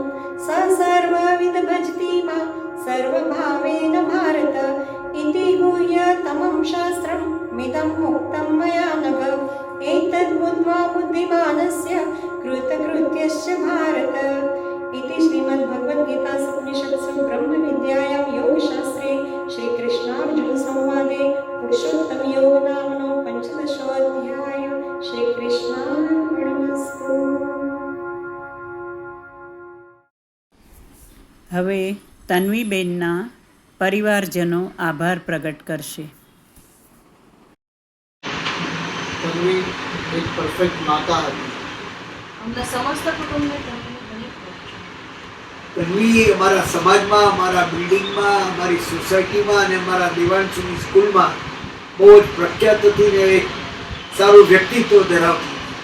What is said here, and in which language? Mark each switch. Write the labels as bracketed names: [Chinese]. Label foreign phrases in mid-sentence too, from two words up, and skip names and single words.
[Sanskrit] स सर्वविद भजति मां सर्वभावेन भारत इति गुह्यतमं शास्त्रं मिदं मुक्तं मया नघ एतद् बुद्ध्वा बुद्धिमानस्य कृतकृत्यश्च भारत इति श्रीमद्भगवद्गीतासु उपनिषत्सु ब्रह्मविद्यायां योगशास्त्रे श्रीकृष्णार्जुनसंवादे पुरुषोत्तमयोग नामनो 15. श्रीकृष्णार्पणमस्तु. [Gujarati] હવે તન્વીબેનના પરિવારજનો આભાર પ્રગટ કરશે. તન્વી એક પરફેક્ટ માતા હતી. તન્વી અમારા સમાજમાં, અમારા બિલ્ડિંગમાં, અમારી સોસાયટીમાં અને અમારા દેવાંશની સ્કૂલમાં બહુ જ પ્રખ્યાત હતી ને એક સારું વ્યક્તિત્વ ધરાવતી.